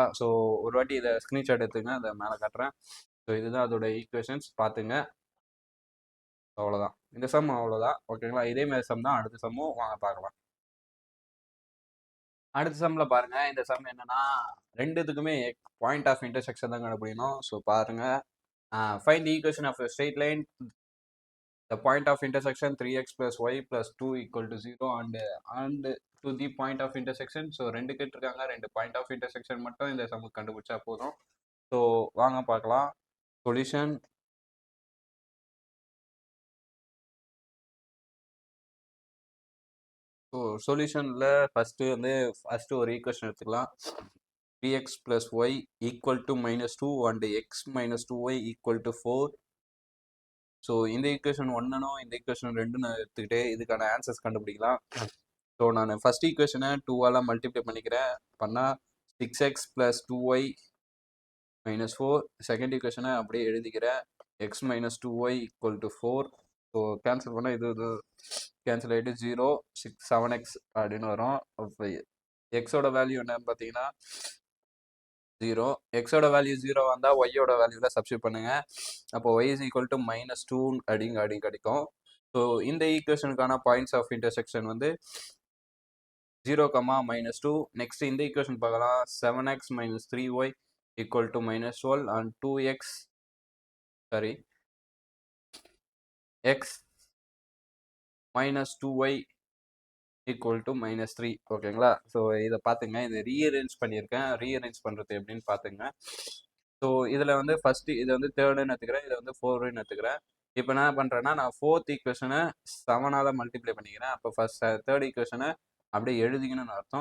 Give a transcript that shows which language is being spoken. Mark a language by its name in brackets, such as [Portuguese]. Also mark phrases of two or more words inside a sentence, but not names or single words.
[Tamil] ஸோ ஒரு வாட்டி இதை ஸ்க்ரீன்ஷாட் எடுத்துங்க, அதை மேலே காட்டுறேன். ஸோ இதுதான் அதோட ஈக்குவேஷன்ஸ், பார்த்துங்க. அவ்வளோதான். இந்த சம் அவ்வளோதான். ஓகேங்களா? இதே மாதிரி சம் தான் அடுத்த சம்மும் வாங்க பார்க்கலாம். அடுத்த சம்ல பாருங்க. இந்த சம் என்னன்னா, ரெண்டுத்துக்குமே [English] point of intersection [Tamil] தான் கண்டுபிடிக்கணும். [English] ஸோ பாருங்க, find the equation of a straight line, the point of intersection 3x + y + 2 = 0 and to the point of intersection. [Tamil] ஸோ ரெண்டு கேட்டிருக்காங்க. ரெண்டு [English] point of intersection [Tamil] மட்டும் இந்த சம்முக்கு கண்டுபிடிச்சா போதும். ஸோ வாங்க பார்க்கலாம். சொல்யூஷன். ஸோ சொல்யூஷனில் ஃபஸ்ட்டு ஒரு ஈக்குவேஷன் எடுத்துக்கலாம். [English] 3x + y = -2 and x - 2y = 4. [Tamil] ஸோ இந்த ஈக்குவேஷன் ஒன்னும் இந்த ஈக்குவேஷன் ரெண்டுன்னு எடுத்துக்கிட்டு இதுக்கான ஆன்சர்ஸ் கண்டுபிடிக்கலாம். ஸோ நான் ஃபர்ஸ்ட் ஈக்குவேஷனை 2ஆல் மல்டிப்ளை பண்ணிக்கிறேன். பண்ணால் 6x + 2y - 4. செகண்ட் ஈக்குவேஷனை அப்படியே எழுதிக்கிறேன். x - 2y = 4. ஸோ கேன்சல் பண்ணால் இது கேன்சல் ஆகிட்டு 0 6 7x அப்படின்னு வரும். அப்போ எக்ஸோட வேல்யூ என்னன்னு பார்த்தீங்கன்னா 0. எக்ஸோட வேல்யூ 0 வந்தால் ஒய்யோட வேல்யூவில் சப்ஸ்டியூட் பண்ணுங்க. அப்போ y = -2 அப்படின்னு கிடைக்கும். ஸோ இந்த ஈக்குவேஷனுக்கான [English] points of intersection [Tamil] வந்து 0, -2. நெக்ஸ்ட் இந்த ஈக்குவேஷன் பார்க்கலாம். [English] 7x - 3y = -12 and 2x x - 2y = -3. [Tamil] ஓகேங்களா? ஸோ இதை பார்த்துங்க. இதை ரீஅரேஞ்ச் பண்ணியிருக்கேன். ரீஅரேஞ்ச் பண்ணுறது எப்படின்னு பார்த்துங்க. ஸோ இதில் வந்து ஃபஸ்ட்டு இதை வந்து தேர்டுன்னு எடுத்துக்கிறேன். இதை வந்து 4ன்னு எடுத்துக்கிறேன். இப்போ என்ன பண்ணுறேன்னா நான் [English] fourth equation [Tamil] 7ஆல் மல்டிப்ளை பண்ணிக்கிறேன். அப்போ [English] first third equation [Tamil] அப்படியே எழுதிக்கணும்னு அர்த்தம்.